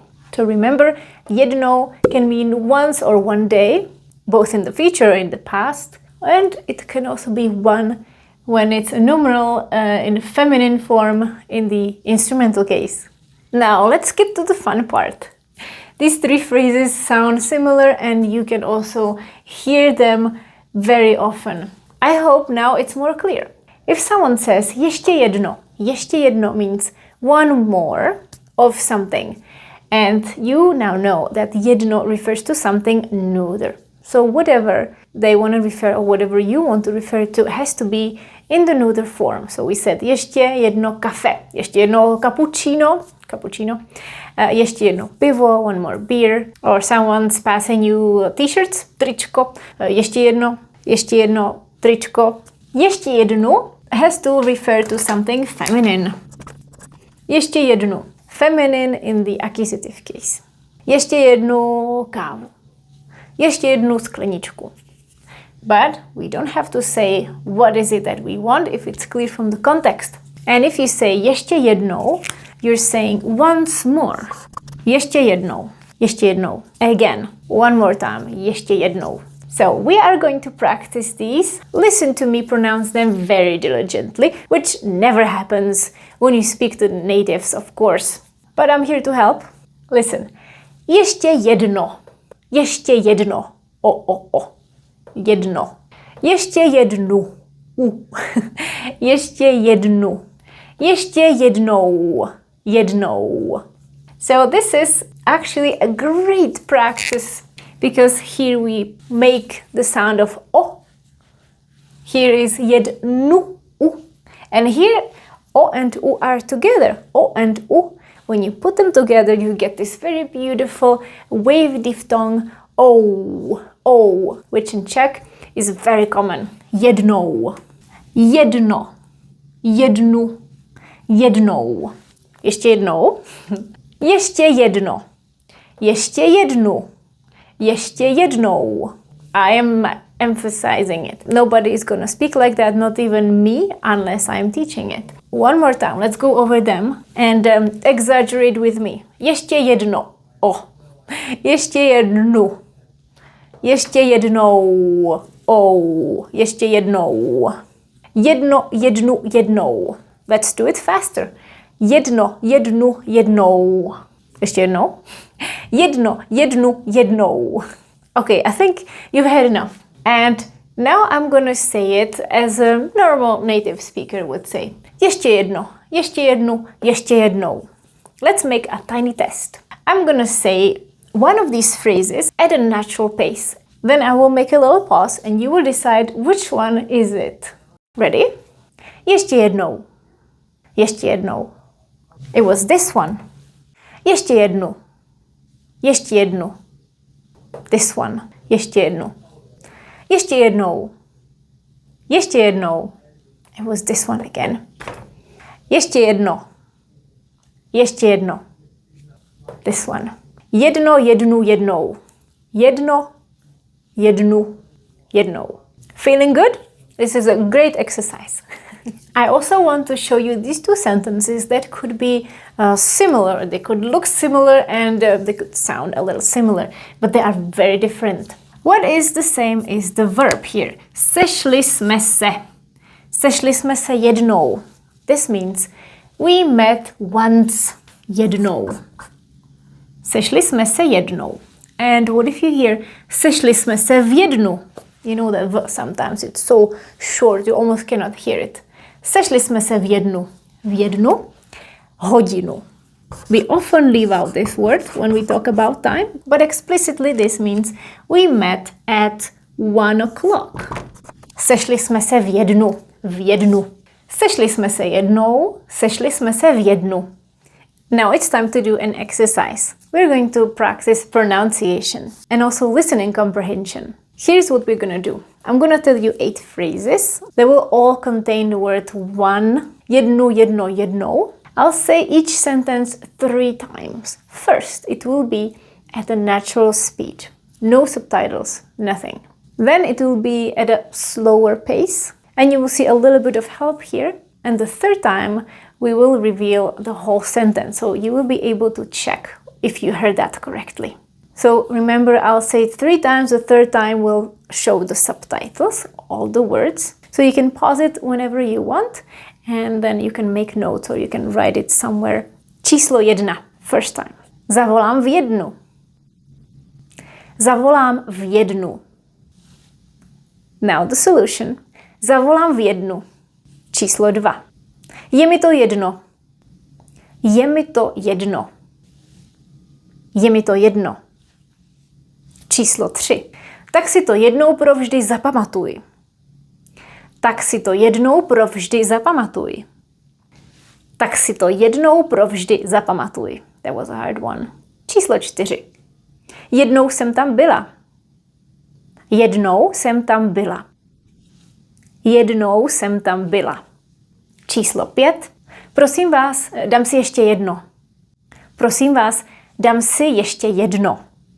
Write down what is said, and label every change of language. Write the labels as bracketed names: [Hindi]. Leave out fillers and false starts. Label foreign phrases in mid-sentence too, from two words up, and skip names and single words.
[English] So remember, jednou can mean once or one day, both in the future or in the past, and it can also be one when it's a numeral in feminine form in the instrumental case. Now let's get to the fun part. These three phrases sound similar and you can also hear them very often. I hope now it's more clear. If someone says [Czech] ještě jedno [English] means one more of something. And you now know that jedno refers to something neuter. So whatever they want to refer or whatever you want to refer to has to be in the neuter form. So we said [Czech] ještě jedno kafe, ještě jedno cappuccino, ještě jedno pivo, [English] one more beer, or someone's passing you t-shirts, [Czech] tričko, ještě jedno tričko. Ještě jednu [English] has to refer to something feminine. [Czech] Ještě jednu, [English] feminine in the accusative case. [Czech] Ještě jednu kávu. Ještě jednu skleničku. [English] But we don't have to say what is it that we want if it's clear from the context. And if you say [Czech] ještě jednou, [English] you're saying once more. [Czech] Ještě jednou. Ještě jednou. [English] Again. One more time. [Czech] Ještě jednou. [English] So we are going to practice these. Listen to me pronounce them very diligently, which never happens when you speak to natives, of course. But I'm here to help. Listen. [Czech] Ještě jedno. Ještě jedno. O. Jedno. Ještě jednu. Ještě jednu. Ještě jednou. Jednou. [English] So this is actually a great practice because here we make the sound of O. Here is jednu. And here O and U are together. O and U. When you put them together, you get this very beautiful wave diphthong O, which in Czech is very common. [Czech] Jednou. Jedno. Jednu. Jednou. Ještě jednou. Ještě jedno. Ještě jednu. Ještě jednou. [English] I am emphasizing it. Nobody is going to speak like that, not even me, unless I am teaching it. One more time, let's go over them and exaggerate with me. [Czech] Ještě jedno. O. Ještě jednu. Ještě jednou. O. Ještě jednou. Jedno, jednu, jednou. [English] Let's do it faster. [Czech] Jedno, jednu, jednou. Ještě jednou. Jedno, jednu, jednou. [English] Okay, I think you've had enough. And now I'm gonna say it as a normal native speaker would say. [Czech] Ještě jedno, ještě jednu, ještě jednou. [English] Let's make a tiny test. I'm gonna say one of these phrases at a natural pace. Then I will make a little pause and you will decide which one is it. Ready? [Czech] Ještě jednou. Ještě jednou. [English] It was this one. [Czech] Ještě jednu. Ještě jednu. [English] This one. [Czech] Ještě jednu. Ještě jednou. Ještě jednou. [English] It was this one again. [Czech] Ještě jedno. Ještě jedno. [English] This one. [Czech] Jedno, jednu, jednou. Jedno, jednu, jednou. [English] Feeling good? This is a great exercise. I also want to show you these two sentences that could be similar. They could look similar and they could sound a little similar, but they are very different. What is the same is the verb here. [Czech] Sešli jsme se. Sešli jsme se jednou. [English] This means we met once. [Czech] Jednou. Sešli jsme se jednou. [English] And what if you hear [Czech] sešli jsme se v jednu? [English] You know that sometimes it's so short you almost cannot hear it. [Czech] Sešli jsme se v jednu. V jednu hodinu. [English] We often leave out this word when we talk about time, but explicitly this means we met at 1 o'clock. [Czech] Sešli jsme se v jednu. V jednu. Sešli jsme se jednou. Sešli jsme se v jednu. [English] Now it's time to do an exercise. We're going to practice pronunciation and also listening comprehension. Here's what we're gonna do. I'm gonna tell you 8 phrases. They will all contain the word one. [Czech] Jednu, jedno, jednou. [English] I'll say each sentence 3 times. First, it will be at a natural speed. No subtitles, nothing. Then it will be at a slower pace. And you will see a little bit of help here. And the third time, we will reveal the whole sentence. So you will be able to check if you heard that correctly. So remember, I'll say it 3 times. The third time will show the subtitles, all the words. So you can pause it whenever you want. And then you can make notes or you can write it somewhere. [Czech] Číslo 1. [English] First time. [Czech] Zavolám v jednu. Zavolám v jednu. [English] Now the solution. [Czech] Zavolám v jednu. Číslo 2. Je mi to jedno. Je mi to jedno. Je mi to jedno. Číslo 3. Tak si to jednou provždy zapamatuj. Tak si to jednou provždy zapamatuj. Tak si to jednou provždy zapamatuj. [English] That was a hard one. [Czech] Číslo 4. Jednou jsem tam byla. Jednou jsem tam byla. Jednou jsem tam byla. Číslo 5. Prosím vás, dám si ještě jedno. Prosím vás, dám si ještě jedno.